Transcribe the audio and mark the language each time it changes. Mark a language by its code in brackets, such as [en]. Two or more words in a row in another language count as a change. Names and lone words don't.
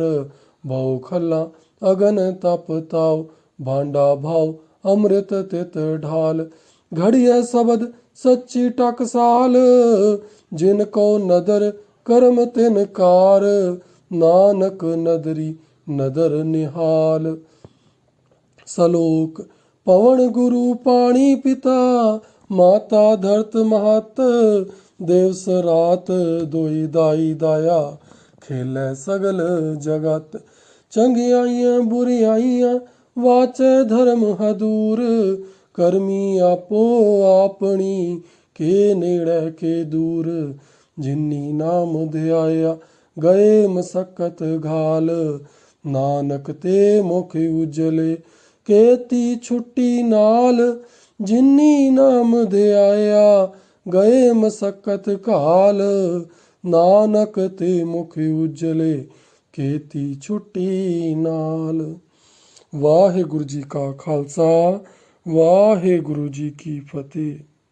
[pa] ਭਵ ਖਲਾ ਅਗਨਿ ਤਪ ਤਾਉ, ਭਾਂਡਾ ਭਾਉ ਅੰਮ੍ਰਿਤ ਤਿਤ ਢਾਲਿ। ਘੜੀਐ ਸਬਦ ਸਚੀ ਟਕਸਾਲ, ਜਿਨ ਕਉ ਨਦਰਿ ਕਰਮ ਤਿਨ ਕਾਰ। ਨਾਨਕ ਨਦਰੀ ਨਦਰਿ ਨਿਹਾਲ। ਸਲੋਕ ਪਵਣੁ ਗੁਰੂ ਪਾਣੀ ਪਿਤਾ, ਮਾਤਾ ਧਰਤਿ ਮਹਤੁ। ਦਿਵਸੁ ਰਾਤਿ ਦੁਇ ਦਾਈ ਦਾਇਆ, ਖੇਲੈ ਸਗਲ ਜਗਤੁ। ਚੰਗਿਆਈਆਂ ਬੁਰਿਆਈਆਂ ਵਾਚੈ ਧਰਮੁ ਹਦੂਰਿ, ਕਰਮੀ ਆਪੋ ਆਪਣੀ ਕੇ ਨੇੜੈ ਕੇ ਦੂਰਿ। ਜਿਨੀ ਨਾਮੁ ਧਿਆਇਆ ਗਏ ਮਸਕਤਿ ਘਾਲਿ, ਨਾਨਕ ਤੇ ਮੁਖ ਉਜਲੇ ਕੇਤੀ ਛੁਟੀ ਨਾਲਿ। ਜਿਨੀ ਨਾਮੁ ਧਿਆਇਆ ਗਏ ਮਸਕਤਿ ਘਾਲਿ, ਨਾਨਕ ਤੇ ਮੁਖ ਉਜਲੇ ਕੇਤੀ ਛੁਟੀ ਨਾਲਿ। ਵਾਹਿਗੁਰੂ ਜੀ ਕਾ ਖ਼ਾਲਸਾ, ਵਾਹਿਗੁਰੂ ਜੀ ਕੀ ਫ਼ਤਹਿ।